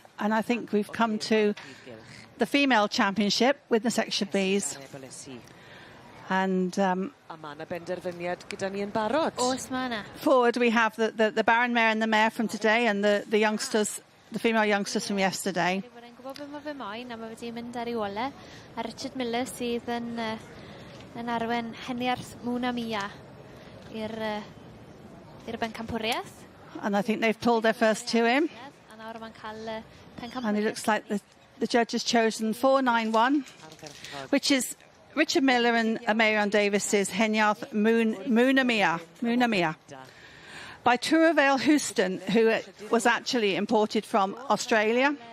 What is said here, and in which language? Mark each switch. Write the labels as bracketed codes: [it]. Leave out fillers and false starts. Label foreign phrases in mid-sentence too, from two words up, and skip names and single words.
[en] And I think we've come to the female championship with the section Bs. And forward we have the Baron Mare and the Mare from today, and the youngsters, the female youngsters from yesterday. [cy] Richard Miller sydd yn arwen heniarth Mona Mia i'r bencampwriaeth. [en] And I think they've pulled their first 2 in. And it looks like the judge has chosen 491, which is Richard Miller and Marion Davis's Heniarth Mona Mia. By Turavale Houston, who was actually imported from Australia.